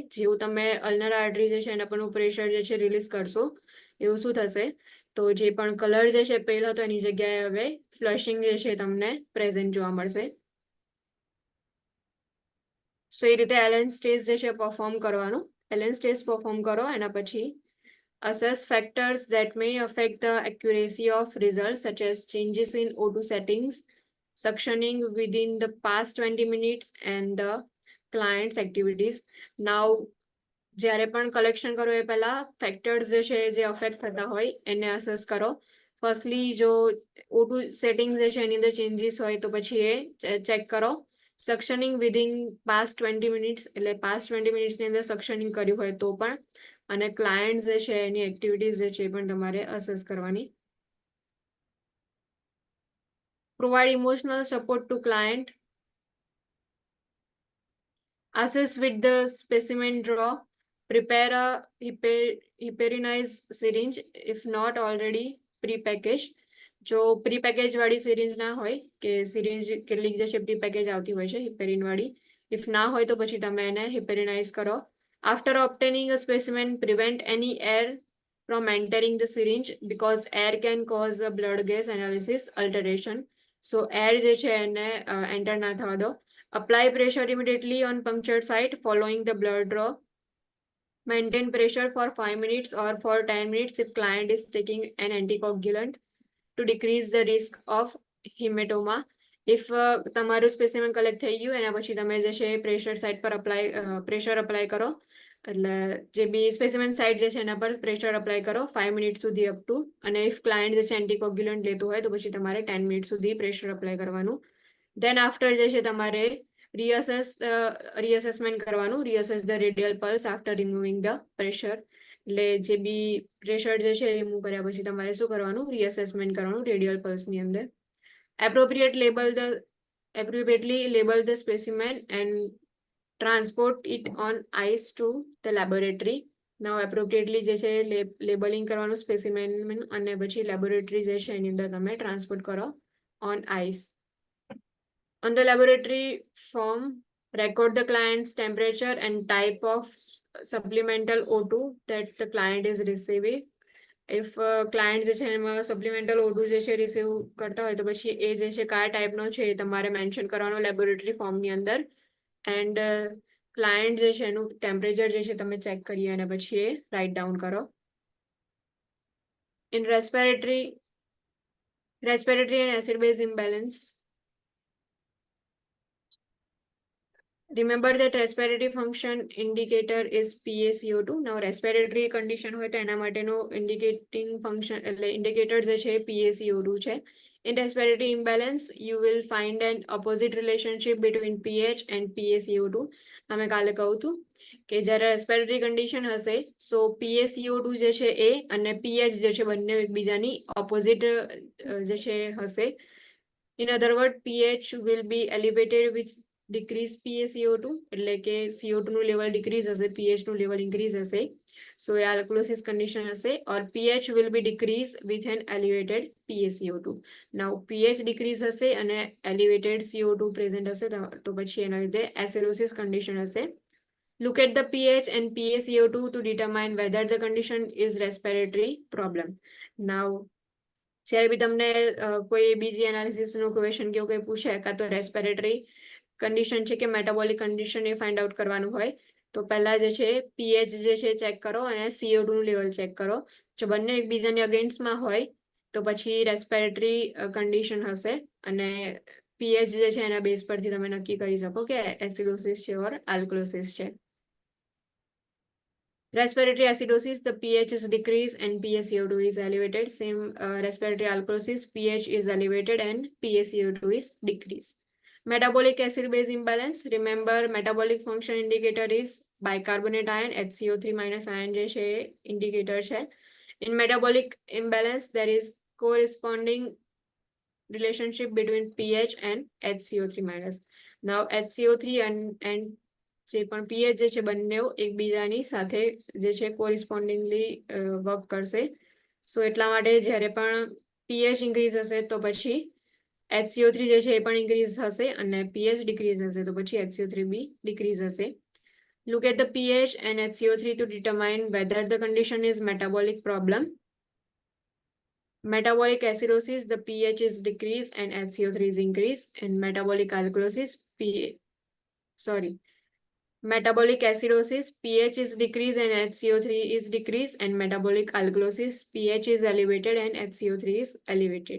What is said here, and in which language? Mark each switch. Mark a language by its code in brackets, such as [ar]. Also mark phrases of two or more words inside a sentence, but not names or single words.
[gu] જેવું તમે [en] ulnar artery [gu] જે છે એના પરનું પ્રેશર જે છે રિલીઝ કરશો એવું શું થશે તો જે પણ કલર જે છે પેલ હતો એની જગ્યાએ હવે ફ્લશિંગ જે છે તમને પ્રેઝન્ટ જોવા મળશે. સો એ રીતે એલેન્સ ટેસ્ટ જે છે પરફોર્મ કરવાનું. [en] Allen's test perform [gu] કરો એના પછી [en] assess factors that may affect the accuracy of results, such as changes in O2 settings, suctioning within the past 20 minutes, and the client's activities. Now, [gu] જ્યારે પણ કલેક્શન કરો એ પહેલા ફેક્ટર્સ જે અફેક્ટ થતા હોય એને અસેસ કરો. ફર્સ્ટલી જો O2 સેટિંગ છે એની અંદર ચેન્જીસ હોય તો પછી એ ચેક કરો. [en] suctioning within past 20 minutes, [gu] એટલે [en] past 20 minutesની [gu] અંદર સક્શનિંગ કર્યું હોય તો પણ, અને ક્લાયન્ટ જે છે એની એક્ટિવિટીઝ જે છે એ પણ તમારે અસેસ કરવાની. [en] provide emotional support to client. Assess with the specimen draw. Prepare a heparinized syringe if not already pre-packaged. [gu] જો પ્રી-પેકેજ વાળી સિરિંજ ના હોય, કે સિરિંજ કેટલીક જે છે પ્રી-પેકેજ આવતી હોય છે હિપેરિન વાળી, ઇફ ના હોય તો પછી તમે એને હિપેરિનાઇઝ કરો. [en] After obtaining a specimen, prevent any air from entering the syringe because air can cause a blood gas analysis alteration. So air [gu] જે છે એને એન્ટર ના થવા દો. [en] Apply pressure immediately on punctured site following the blood draw. Maintain pressure for 5 minutes or for 10 minutes if client is taking an anticoagulant to decrease the risk of hematoma. [gu] If તમારું [en] specimen collect [gu] થઈ ગયું એના પછી તમે જે છે [en] pressure site [gu] પર [en] pressure apply [gu] કરો. એટલે જે બી [en] specimen site [gu] જે છે એના પર [en] pressure apply [gu] કરો 5 મિનિટ સુધી [en] up to. [gu] અને [en] if client [gu] જે છે એન્ટીકોગ્યુલન્ટ લેતું હોય તો પછી તમારે 10 મિનિટ સુધી [en] pressure apply [gu] કરવાનું. [en] then after [gu] જે છે તમારે રીઅસેસમેન્ટ કરવાનું. [en] reassess the radial pulse after removing the pressure. [gu] એટલે જે બી પ્રેશર જે છે રિમૂવ કર્યા પછી તમારે શું કરવાનું? રીઅસેસમેન્ટ કરવાનું [en] radial pulseની [gu] અંદર. [en] Appropriately label the specimen and transport it on ice to the laboratory. Now appropriately [gu] જે છે લેબલિંગ કરવાનું સ્પેસિમેન અને પછી લેબોરેટરી જે છે એની અંદર તમે ટ્રાન્સપોર્ટ કરો [en] on ice. On the laboratory form, record the client's temperature and type of supplemental O2 that the client is receiving. If client [gu] જે છે એમાં સપ્લિમેન્ટલ O2 જે છે રિસીવ કરતા હોય તો પછી એ જે છે કયા ટાઈપનો છે એ તમારે મેન્શન કરવાનો [en] laboratory formની [gu] અંદર. [en] and client [gu] જે છે એનું ટેમ્પરેચર જે છે તમે ચેક કરી અને પછી એ [en] write down [gu] કરો. [en] in respiratory and acid base imbalance. Remember that respiratory function indicator is PaCO2. Now respiratory condition [gu] હોય તો એના માટેનો [en] indicating function [gu] એટલે indicator જે છે PaCO2 છે. [en] In respiratory imbalance, you will find an opposite relationship between pH and PaCO2. [gu] અમે કાલે કહું હતું કે જ્યારે [en] respiratory condition [gu] હશે સો PaCO2 જે છે એ અને pH જે છે બંને એકબીજાની ઓપોઝિટ જે છે હશે. [en] In other words, pH will be elevated with decrease PaCO2, [gu] એટલે કે CO2 નું [en] level decrease [gu] હશે, pH નું [en] level increase [gu] હશે. સો એ [en] alkalosis condition [gu] હશે. [en] ઓર pH will be decrease with an elevated PaCO2. [gu] Now pH ડિક્રીઝ હશે અને elevated CO2 પ્રેઝન્ટ હશે તો પછી એના લીધે [en] acidosis condition [gu] હશે. [en] Look at the pH and PaCO2 to determine whether the condition is respiratory problem. [gu] Now જ્યારે બી તમને કોઈ બીજી [en] analysisનું question [gu] કે એવું કંઈ પૂછે કાં તો [en] respiratory condition [gu] છે કે [en] metabolic condition [gu] એ [en] find out [gu] કરવાનું હોય તો પહેલા જે છે pH જે છે ચેક કરો અને CO2 નું લેવલ ચેક કરો. જો બંને એકબીજાની અગેન્સ્ટમાં હોય તો પછી [en] respiratory condition [gu] હશે અને pH જે છે એના બેઝ પરથી તમે નક્કી કરી શકો કે એસિડોસિસ છે ઓર આલ્કલોસિસ છે. [en] Respiratory acidosis, the pH is decreased and PaCO2 is elevated. Same respiratory alkalosis, pH is elevated and PaCO2 is decreased. Metabolic acid-base imbalance. Remember, metabolic function indicator is bicarbonate ion, HCO3 minus ion [gu] જે છે [en] indicator છે. In metabolic imbalance, there is corresponding relationship between pH and HCO3 minus. [gu] Now, HCO3 and જે પણ pH જે છે બંને એકબીજાની સાથે જે છે [en] correspondingly work [gu] કરશે. સો એટલા માટે જ્યારે પણ pH ઇન્ક્રીઝ હશે તો પછી HCO3 જે છે એ પણ ઇન્ક્રીઝ હશે અને pH ડિક્રીઝ હશે તો પછી HCO3 બી ડિક્રીઝ હશે. [en] Look at the pH and HCO3 to determine whether the condition is metabolic problem. Metabolic acidosis, the pH is decreased and HCO3 is increased. And metabolic alkalosis, Metabolic acidosis, pH is decreased and HCO3 is decreased, and metabolic alkalosis, pH is elevated and HCO3 is elevated.